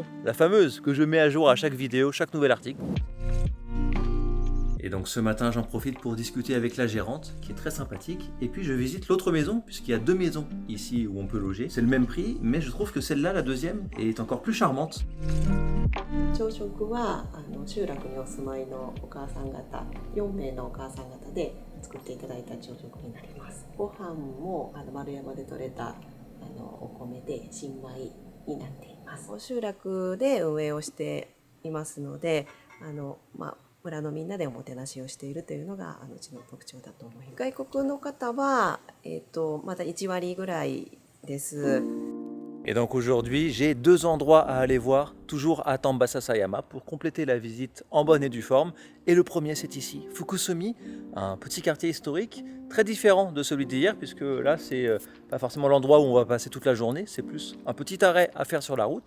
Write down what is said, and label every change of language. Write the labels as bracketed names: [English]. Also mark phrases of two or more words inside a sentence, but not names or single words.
[French] La fameuse que je mets à jour à chaque vidéo, chaque nouvel article. Et donc ce matin, j'en profite pour discuter avec la gérante, qui est très sympathique. Et puis je visite l'autre maison, puisqu'il y a 2 maisons ici où on peut loger. C'est le même prix, mais je trouve que celle-là, la deuxième, est encore plus charmante. [Japanese] 朝食は集落にお住まいのお母さん方4名のお母さん方で作っていただいた朝食になります。ご飯も丸山で採れたお米で新米になっています。集落で運営をしていますので村のみんなでおもてなしをしているというのがうちの特徴だと思います。外国の方はまだ1割ぐらいです。 [French] Et donc aujourd'hui, j'ai 2 endroits à aller voir, toujours à Tambasasayama, pour compléter la visite en bonne et due forme. Et le premier, c'est ici, Fukusumi, un petit quartier historique, très différent de celui d'hier, puisque là, c'est pas forcément l'endroit où on va passer toute la journée, c'est plus un petit arrêt à faire sur la route.